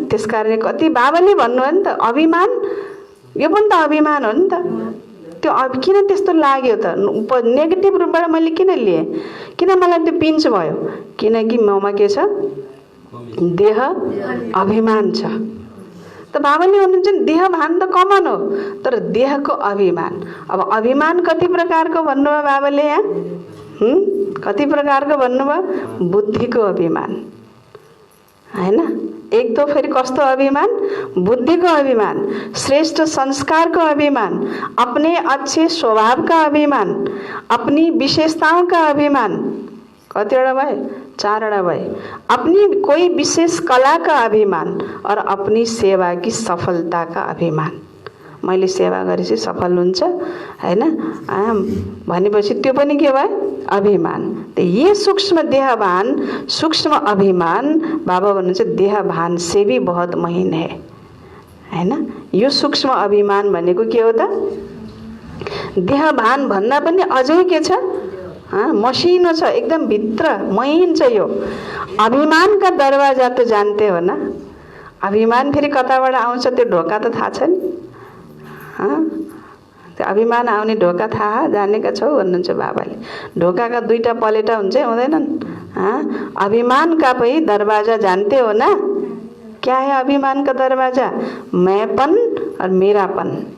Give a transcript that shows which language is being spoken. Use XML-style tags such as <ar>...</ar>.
<ne>त्यसकारणले कति बाबाले भन्नुभयो नि त, अभिमान यो पनि त अभिमान हो नि त। त्यो किन त्यस्तो लाग्यो त? नेगेटिभ रूपबाट मैले किन लिएँ? किन मलाई त्यो पिन्च भयो? किनकि ममा के छ? देह अभिमान छ। त बाबाले भन्नुहुन्छ देह भान त कमन हो, तर देहको अभिमान। अब अभिमान कति प्रकारको भन्नुभयो बाबाले यहाँ? कति प्रकारको भन्नुभयो? बुद्धिको अभिमान हैन। एक तो फेरि कस्तो अभिमान? बुद्धिको अभिमान, श्रेष्ठ संस्कारको अभिमान,</ne> <hi>अपने अच्छे स्वभाव का अभिमान, अपनी विशेषताओं का अभिमान।</hi> <ne>कतिवटा भए? 4वटा भए।</ne> <hi>अपनी कोई विशेष कला का अभिमान और अपनी सेवा की सफलता का अभिमान।</hi> <ne>मैले सेवा गरेपछि सफल हुन्छ हैन भनेपछि त्यो पनि के भयो? अभिमान।</ne> <hi>तो ये सूक्ष्म देहभान, सूक्ष्म अभिमान,</hi> <ne>बाबा भन्नुहुन्छ</ne> <hi>देहभान से भी बहुत महीन है हैन।</hi> <ne>यो सूक्ष्म अभिमान भनेको के हो त? देहभान भन्दा पनि अझै के छ? मसिनो छ, एकदम भित्र महीन छ यो। अभिमानका दरवाजा त</ne> <hi>जानते हो ना?</hi> <ne>अभिमान फेरि कताबाट आउँछ त्यो ढोका त थाहा छ नि? त्यो अभिमान आउने ढोका थाहा जानेका छौ भन्नुहुन्छ बाबाले। ढोकाका दुईटा पलेटा हुन्छ हुँदैनन्?</ne> <hi>अभिमान का भी दरवाजा जानते हो ना? क्या है अभिमान का दरवाजा? मैंपन और मेरापन।</hi>